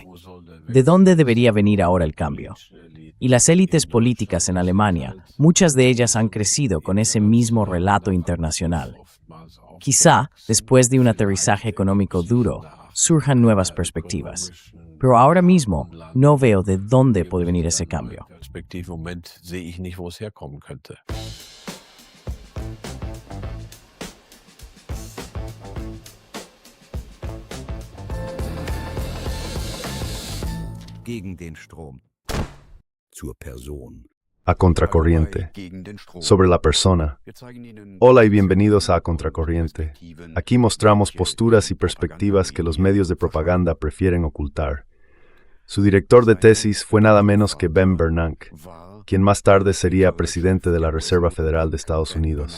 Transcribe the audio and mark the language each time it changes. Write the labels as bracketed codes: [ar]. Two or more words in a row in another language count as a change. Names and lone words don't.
[es] ¿De dónde debería venir ahora el cambio? Y las élites políticas en Alemania, muchas de ellas han crecido con ese mismo relato internacional. Quizá, después de un aterrizaje económico duro, surjan nuevas perspectivas. Pero ahora mismo no veo de dónde puede venir ese cambio. [de] Gegen den Strom. Zur Person. [es] A Contracorriente. Sobre la persona. Hola y bienvenidos a A Contracorriente. Aquí mostramos posturas y perspectivas que los medios de propaganda prefieren ocultar. Su director de tesis fue nada menos que Ben Bernanke, quien más tarde sería presidente de la Reserva Federal de Estados Unidos.